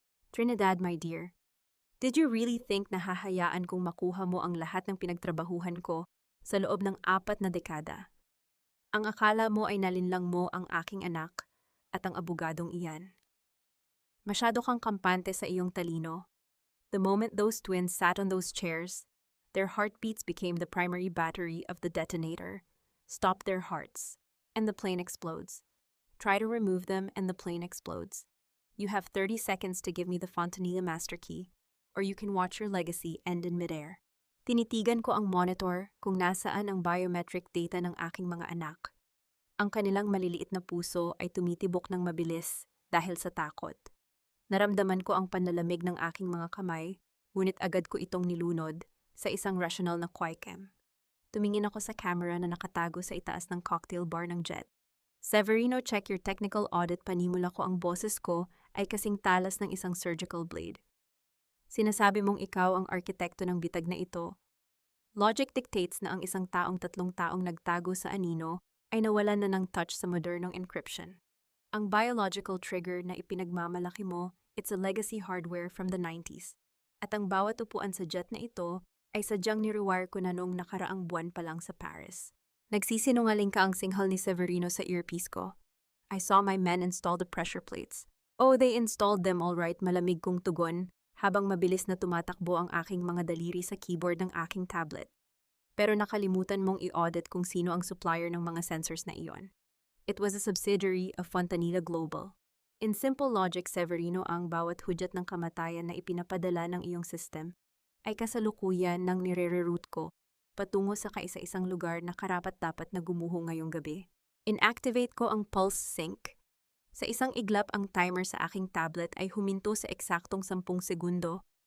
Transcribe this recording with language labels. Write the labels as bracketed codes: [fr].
[tl] Trinidad, [en] my dear, did you really think [tl] na hahayaan kong makuha mo ang lahat ng pinagtrabahuhan ko sa loob ng 4 na dekada? Ang akala mo ay nalinlang mo ang aking anak at ang abogadong iyan. Masyado kang kampante sa iyong talino. [en] The moment those twins sat on those chairs, their heartbeats became the primary battery of the detonator. Stop their hearts, and the plane explodes. Try to remove them and the plane explodes. You have 30 seconds to give me the Fontanilla master key, or you can watch your legacy end in midair. [tl] Tinitigan ko ang monitor kung nasaan ang biometric data ng aking mga anak. Ang kanilang maliliit na puso ay tumitibok ng mabilis dahil sa takot. Naramdaman ko ang panlalamig ng aking mga kamay, ngunit agad ko itong nilunod sa isang rational na quicam. Tumingin ako sa camera na nakatago sa itaas ng cocktail bar ng jet. Severino, [en] check your technical audit. [tl] Panimula ko ang boses ko ay kasing talas ng isang surgical blade. Sinasabi mong ikaw ang arkitekto ng bitag na ito. [en] Logic dictates [tl] na ang isang taong 3 taong nagtago sa anino ay nawalan na ng touch sa modernong encryption. Ang biological trigger na ipinagmamalaki mo, [en] it's a legacy hardware from the 90s. [tl] At ang bawat upuan sa jet na ito ay sadyang nirewire ko na noong nakaraang buwan pa lang sa Paris. Nagsisinungaling ka ang singhal ni Severino sa earpiece ko. [en] I saw my men install the pressure plates. Oh, they installed them all right, [tl] malamig kong tugon, habang mabilis na tumatakbo ang aking mga daliri sa keyboard ng aking tablet. Pero nakalimutan mong i-audit kung sino ang supplier ng mga sensors na iyon. [en] It was a subsidiary of Fontanilla Global. In simple logic, [tl] Severino, ang bawat hudyat ng kamatayan na ipinapadala ng iyong system ay kasalukuyan ng nire-reroute ko patungo sa kaisa-isang lugar na karapat-dapat na gumuho ngayong gabi. Inactivate ko ang pulse sync. Sa isang iglap, ang timer sa aking tablet ay huminto sa eksaktong 10 segundo.